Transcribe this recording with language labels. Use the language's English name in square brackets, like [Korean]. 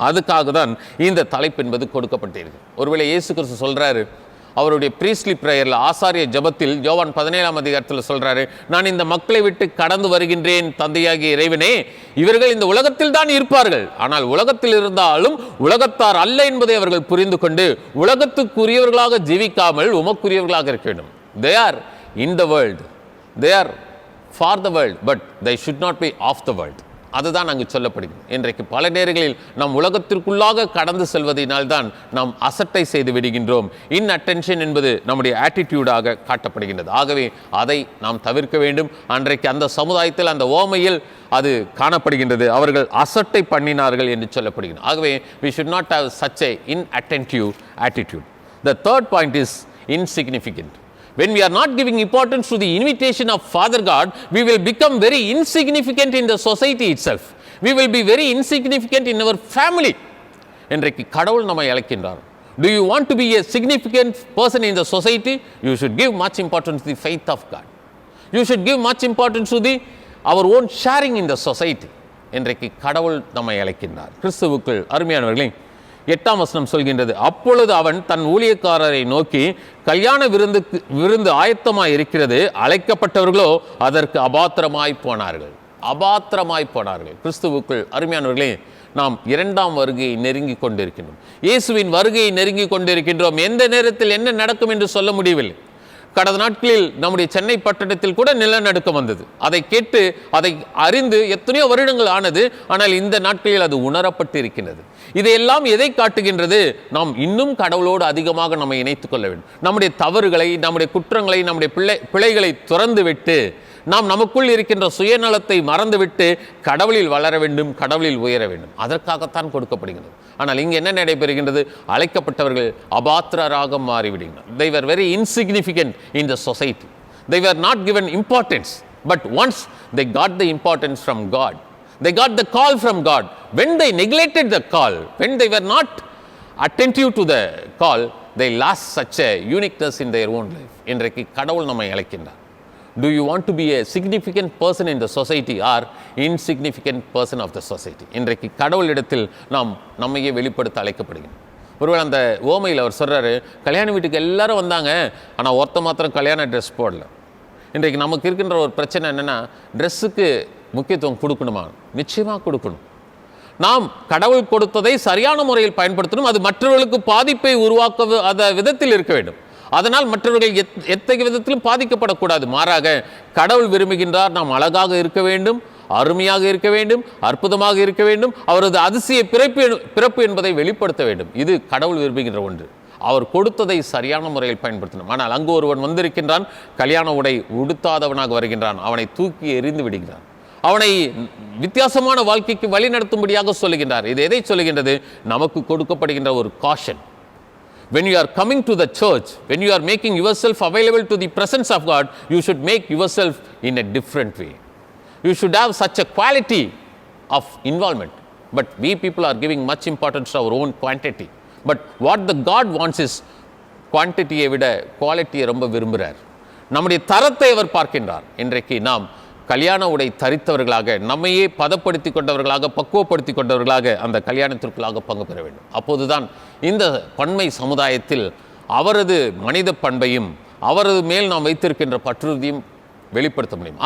[Tamil] அதுக்காக தான் இந்த தலைப்பு என்பது கொடுக்கப்பட்டிருக்கு. ஒருவேளை இயேசு கிறிஸ்து சொல்றாரு, அவருடைய [English] priestly பிரேயரில், [Tamil] ஆசாரிய ஜபத்தில், யோவான் 17ஆம் அதிகாரத்தில் சொல்றாரு, நான் இந்த மக்களை விட்டு கடந்து வருகின்றேன் தந்தையாகிய இறைவனே, இவர்கள் இந்த உலகத்தில் தான் இருப்பார்கள், ஆனால் உலகத்தில் இருந்தாலும் உலகத்தார் அல்ல என்பதை அவர்கள் புரிந்து கொண்டு உலகத்துக்குரியவர்களாக ஜீவிக்காமல் உமக்குரியவர்களாக இருக்க வேண்டும். [English] they are in the world, they are for the world, but they should not be of the world. [Tamil] அதுதான் அங்கு சொல்லப்படுகிறது. இன்றைக்கு பல நேரங்களில் நாம் உலகத்திற்குள்ளாக கடந்து செல்வதனால்தான் நாம் அசட்டை செய்து விடுகின்றோம். இன்அட்டென்ஷன் என்பது நம்முடைய ஆட்டிடியூடாக காட்டப்படுகின்றது. ஆகவே அதை நாம் தவிர்க்க வேண்டும். அன்றைக்கு அந்த சமுதாயத்தில், அந்த ஓமையில் அது காணப்படுகின்றது. அவர்கள் அசட்டை பண்ணினார்கள் என்று சொல்லப்படுகிறது. ஆகவே [English] we should not have such a inattentive attitude. The third point is insignificant. When we are not giving importance to the invitation of Father God, we will become very insignificant in the society itself. We will be very insignificant in our family. [Tamil] இன்றைக்கு கடவுள் நம்மை அழைக்கின்றார். [English] Do you want to be a significant person in the society? You should give much importance to the faith of God. You should give much importance to our own sharing in the society. [Tamil] இன்றைக்கு கடவுள் நம்மை அழைக்கின்றார். கிறிஸ்துவுக்குள் அருமையானவர்களே, 8ஆம் வசனம் சொல்கின்றது, அப்பொழுது அவன் தன் ஊழியக்காரரை நோக்கி, கல்யாண விருந்து ஆயத்தமாய் இருக்கிறது, அழைக்கப்பட்டவர்களோ அதற்கு அபாத்திரமாய் போனார்கள். அபாத்திரமாய் போனார்கள். கிறிஸ்துவுக்குள் அருமையானவர்களே, நாம் 2ஆம் வருகையை நெருங்கி கொண்டிருக்கின்றோம். இயேசுவின் வருகையை நெருங்கி கொண்டிருக்கின்றோம். எந்த நேரத்தில் என்ன நடக்கும் என்று சொல்ல முடியவில்லை. கடந்த நாட்களில் நம்முடைய சென்னை பட்டணத்தில் கூட நிலநடுக்கம் வந்தது. அதை கேட்டு, அதை அறிந்து எத்தனையோ வருடங்கள் ஆனது. ஆனால் இந்த நாட்களில் அது உணரப்பட்டு இருக்கின்றது. இதையெல்லாம் எதை காட்டுகின்றது? நாம் இன்னும் கடவுளோடு அதிகமாக நம்மை இணைத்துக் கொள்ள வேண்டும். நம்முடைய தவறுகளை, நம்முடைய குற்றங்களை, நம்முடைய பிழைகளை துறந்து விட்டு, நாம் நமக்குள் இருக்கின்ற சுயநலத்தை மறந்துவிட்டு கடவுளில் வளர வேண்டும், கடவுளில் உயர வேண்டும். அதற்காகத்தான் கொடுக்கப்படுகிறது. ஆனால் இங்கு என்ன நடைபெறுகின்றது? அழைக்கப்பட்டவர்கள் அபாத்திரராக மாறிவிடுகிறார். [English] They were very insignificant in the society. They were not given importance. But once they got the importance from God, they got the call from God. When they neglected the call, when they were not attentive to the call, they lost such a uniqueness in their own life. [Tamil] இன்றைக்கு கடவுள் நம்மை அழைக்கின்றார். [English] Do you want to be a significant person in the society or insignificant person of the society? [Tamil] இன்றைக்கு கடவுளிடத்தில் நாம் நம்மையே வெளிப்படுத்த அழைக்கப்படுகிறோம். ஒருவேளை அந்த ஓமையில் அவர் சொல்கிறாரு, கல்யாண வீட்டுக்கு எல்லாரும் வந்தாங்க, ஆனால் ஒருத்த மாத்திரம் கல்யாண ட்ரெஸ் போடல. இன்றைக்கு நமக்கு இருக்கின்ற ஒரு பிரச்சனை என்னென்னா, ட்ரெஸ்ஸுக்கு முக்கியத்துவம் கொடுக்கணுமா? நிச்சயமாக கொடுக்கணும். நாம் கடவுள் கொடுத்ததை சரியான முறையில் பயன்படுத்தணும். அது மற்றவர்களுக்கு பாதிப்பை உருவாக்காத விதத்தில் இருக்க வேண்டும். அதனால் மற்றவர்கள் எத்தகைய விதத்திலும் பாதிக்கப்படக்கூடாது. மாறாக கடவுள் விரும்புகின்றார் நாம் அழகாக இருக்க வேண்டும், அருமையாக இருக்க வேண்டும், அற்புதமாக இருக்க வேண்டும், அவரது அதிசய பிறப்பு என்பதை வெளிப்படுத்த வேண்டும். இது கடவுள் விரும்புகின்ற ஒன்று. அவர் கொடுத்ததை சரியான முறையில் பயன்படுத்தணும். ஆனால் அங்கு ஒருவன் வந்திருக்கின்றான், கல்யாண உடை உடுத்தாதவனாக வருகின்றான், அவனை தூக்கி எறிந்து விடுகிறான், அவனை வித்தியாசமான வாழ்க்கைக்கு வழி நடத்தும்படியாக சொல்லுகின்றார். இது எதை சொல்லுகின்றது? நமக்கு கொடுக்கப்படுகின்ற ஒரு caution. [English] When you are coming to the church, when you are making yourself available to the presence of God, you should make yourself in a different way. You should have such a quality of involvement. But we people are giving much importance to our own quantity. But what the God wants is quantity-யை [Tamil] விட குவாலிட்டியை ரொம்ப விரும்புகிறார். நம்முடைய தரத்தை அவர் பார்க்கின்றார். இன்றைக்கு நாம் கல்யாண உடை தரித்தவர்களாக, நம்மையே பதப்படுத்தி கொண்டவர்களாக, பக்குவப்படுத்தி கொண்டவர்களாக அந்த கல்யாணத்திற்குள்ளாக பங்கு பெற வேண்டும். அப்போதுதான் இந்த பன்மை சமுதாயத்தில் அவரது மனித பண்பையும் அவரது மேல் நாம் வைத்திருக்கின்ற பற்றுறுதியும் வெளிப்படுத்த முடியும்.